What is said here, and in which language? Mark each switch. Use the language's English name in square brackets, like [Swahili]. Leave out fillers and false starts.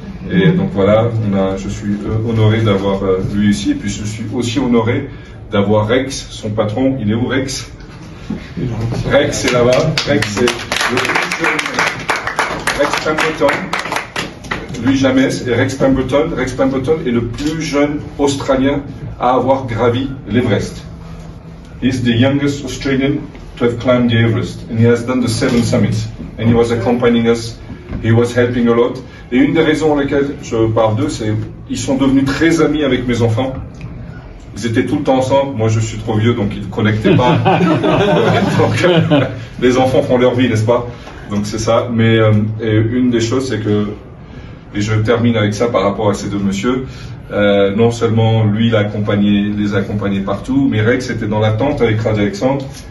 [French] Et donc voilà, je suis honoré d'avoir lui ici, et puis je suis aussi honoré d'avoir Rex, son patron. Il est où Rex? Rex est là-bas. Rex c'est le plus jeune. Rex Pemberton. Lui jamais. Et Rex Pemberton. Rex Pemberton est le plus jeune Australien à avoir gravi l'Everest. [English] He's the youngest Australian to have climbed the Everest, and he has done the 7 summits. And he was accompanying us. He was helping a lot. [French] Et une des raisons pour lesquelles je parle d'eux, c'est qu'ils sont devenus très amis avec mes enfants. Ils étaient tout le temps ensemble. Moi, je suis trop vieux, donc ils ne connectaient pas. Donc, les enfants font leur vie, n'est-ce pas? Donc c'est ça. Mais et une des choses, c'est que, et je termine avec ça par rapport à ces deux messieurs, non seulement lui, il a les a accompagnés partout, mais Rex était dans la tente avec Raj Alexandre.